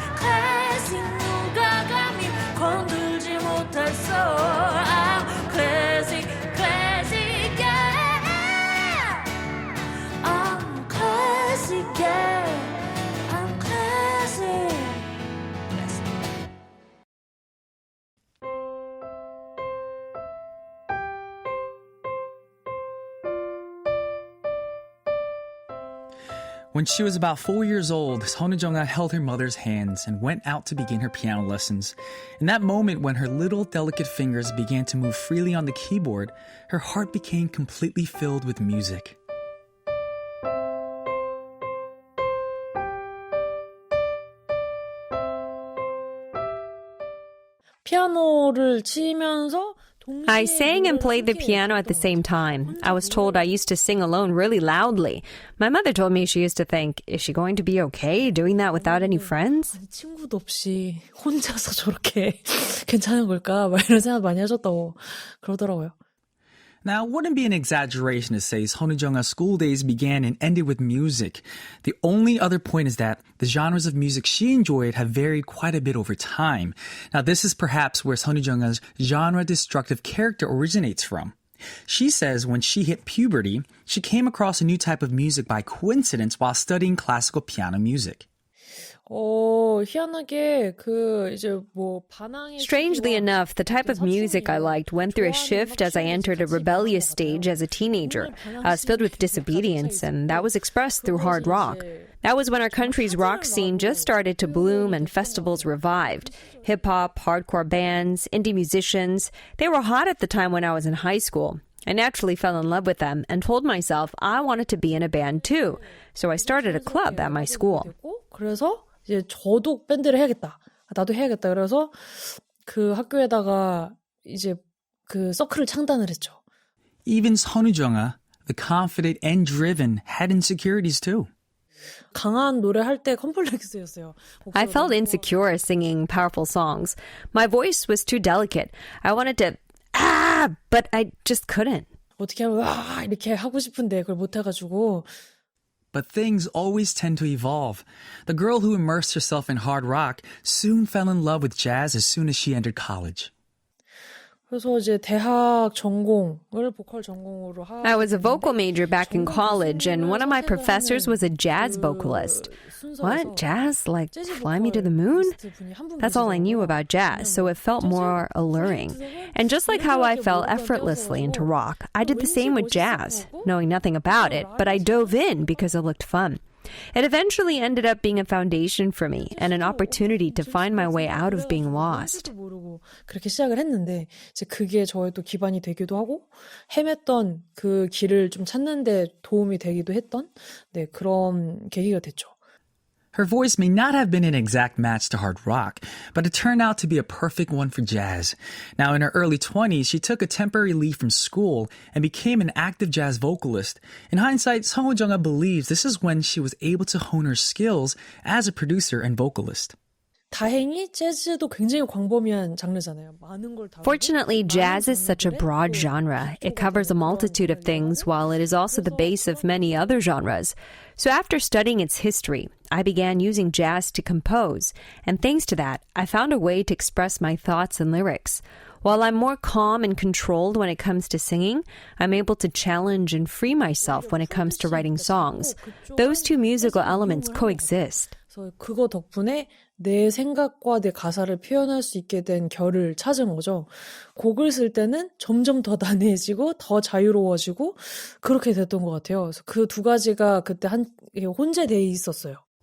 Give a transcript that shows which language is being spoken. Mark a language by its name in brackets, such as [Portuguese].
[Korean] 클래식 누가 감히 건들지 못했어. [English] I'm classic, classic, yeah. I'm classic, yeah. I'm classic. When she was about 4 years old, 선우정아 held her mother's hands and went out to begin her piano lessons. In that moment when her little delicate fingers began to move freely on the keyboard, her heart became completely filled with music. [Korean] 피아노를 치면서 [English] I sang and played the piano at the same time. I was told I used to sing alone really loudly. My mother told me she used to think, is she going to be okay doing that without any friends? [Korean] 친구도 없이 혼자서 저렇게 괜찮은 걸까? 막 이런 생각 많이 하셨다고 그러더라고요. [English] Now, it wouldn't be an exaggeration to say 선우정아's school days began and ended with music. The only other point is that the genres of music she enjoyed have varied quite a bit over time. Now, this is perhaps where 선우정아's genre-destructive character originates from. She says when she hit puberty, she came across a new type of music by coincidence while studying classical piano music. [Korean] 희한하게 이제 반항의 [English] Strangely enough, the type of music I liked went through a shift as I entered a rebellious stage as a teenager. I was filled with disobedience, and that was expressed through hard rock. That was when our country's rock scene just started to bloom and festivals revived. Hip-hop, hardcore bands, indie musicians, they were hot at the time when I was in high school. I naturally fell in love with them and told myself I wanted to be in a band too. So I started a club at my school. [Korean] 그래서 이제 저도 밴드를 해야겠다. 나도 해야겠다. 그래서 그 학교에다가 이제 그 서클을 창단을 했죠. [English] Even 선우정아, the confident and driven, had insecurities too. [Korean] 강한 노래 할 때 컴플렉스였어요. [English] I felt insecure singing powerful songs. My voice was too delicate. I wanted to, but I just couldn't. [Korean] 어떻게 하면 이렇게 하고 싶은데 그걸 못 해가지고. [English] But things always tend to evolve. The girl who immersed herself in hard rock soon fell in love with jazz as soon as she entered college. [Korean] 그래서 이제 대학 전공을 보컬 전공으로 하고 [English] I was a vocal major back in college, and one of my professors was a jazz vocalist. What? Jazz? Like Fly Me to the Moon? That's all I knew about jazz, so it felt more alluring. And just like how I fell effortlessly into rock, I did the same with jazz, knowing nothing about it, but I dove in because it looked fun. It eventually ended up being a foundation for me and an opportunity to find my way out of being lost. [Korean] 그렇게 시작을 했는데 이제 그게 저의 또 기반이 되기도 하고 헤맸던 그 길을 좀 찾는 데 도움이 되기도 했던 네, 그런 계기가 됐죠. [English] Her voice may not have been an exact match to hard rock, but it turned out to be a perfect one for jazz. Now, in her early 20s, she took a temporary leave from school and became an active jazz vocalist. In hindsight, sunwoojunga believes this is when she was able to hone her skills as a producer and vocalist. [Korean] 다행히 재즈도 굉장히 광범위한 장르잖아요. 많은 걸 다루고 [English] Fortunately, jazz is such a broad genre. It covers a multitude of things, while it is also the base of many other genres. So after studying its history, I began using jazz to compose, and thanks to that, I found a way to express my thoughts and lyrics. While I'm more calm and controlled when it comes to singing, I'm able to challenge and free myself when it comes to writing songs. Those two musical elements coexist. [Korean] 그래서 그거 덕분에 내 생각과 내 가사를 표현할 수 있게 된 결을 찾은 거죠. 곡을 쓸 때는 점점 더 단해지고 더 자유로워지고 그렇게 됐던 것 같아요. 그래서 그 두 가지가 그때 혼재돼 있었어요.